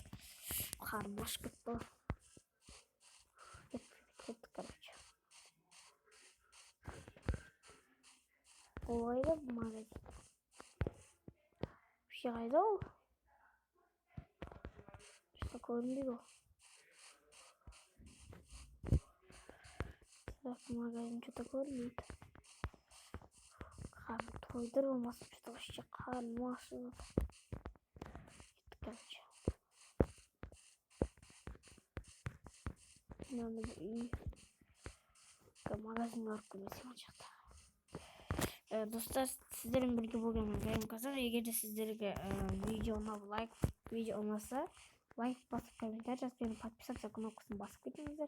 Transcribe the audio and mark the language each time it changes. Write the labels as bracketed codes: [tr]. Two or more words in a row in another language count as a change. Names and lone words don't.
[kk] Қарым ашып кетті. Кеттік, короче. Ол қайда бұл магазин? Вообще қайда ол? Что көрінбейді ол? [ru] Так, магазин что-то көрінбейді. [kk] Қарым тойдырып алмасам, [ru] что-то вообще [kk] қарым ашып. [ru] короче. [kk] Мынаны бір үй магазин барып көрмесем ал жакта. Достар, сіздермен бірге болған Гайым Казак. Егер де сіздерге видео ұнап, видео ұнаса, лайк басып, комментарий жазып, және подписаться кнопкасын басып кетіңіздер.